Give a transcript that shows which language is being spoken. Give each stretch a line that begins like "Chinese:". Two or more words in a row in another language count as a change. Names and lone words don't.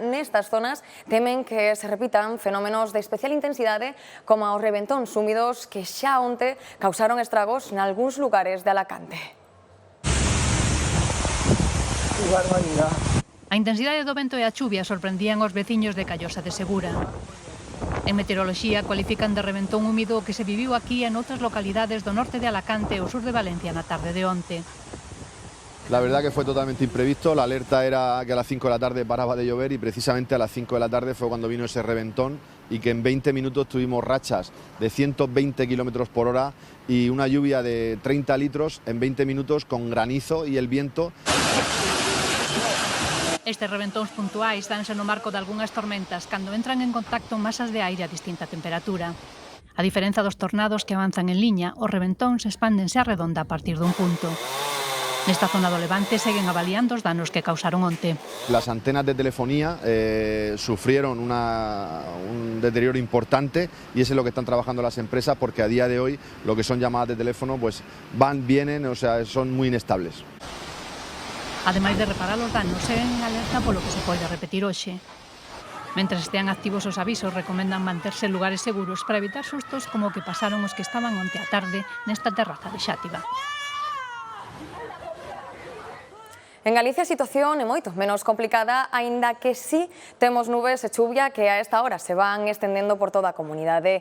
Galician: Nestas zonas temen que se repitan fenómenos de especial intensidade como os reventóns húmidos que xa onte causaron estragos nalgúns lugares de Alacante. A intensidade do vento e a chuvia sorprendían os veciños de Callosa de Segura. En meteoroloxía cualifican de reventón húmido que se viviu aquí en outras localidades do norte de Alacante e o sur de Valencia na tarde de onte.
Spanish: La verdad que fue totalmente imprevisto, la alerta era que a las 5 de la tarde paraba de llover y precisamente a las 5 de la tarde fue cuando vino ese reventón y que en 20 minutos tuvimos rachas de 120 kilómetros por hora y una lluvia de 30 litros en 20 minutos con granizo y el viento.
Galician: Estes reventóns puntuais danse no marco de algunhas tormentas cando entran en contacto masas de aire a distinta temperatura. A diferenza dos tornados que avanzan en liña, os reventóns expándense a redonda a partir dun punto. Nesta zona do Levante seguen avaliando os danos que causaron onte.
Spanish: Las antenas de telefonía sufrieron un deterioro importante y eso es lo que están trabajando las empresas porque a día de hoy lo que son llamadas de teléfono pues van, vienen, o sea, son muy inestables.
Galician: Ademais de reparar os danos, seguen en alerta polo que se pode repetir hoxe. Mentres estean activos os avisos, recomendan manterse en lugares seguros para evitar sustos como o que pasaron os que estaban onte á tarde nesta terraza de Xátiva. En Galicia a situación é moito menos complicada, aínda que sí temos nubes e chuvia que a esta hora se van estendendo por toda a comunidade.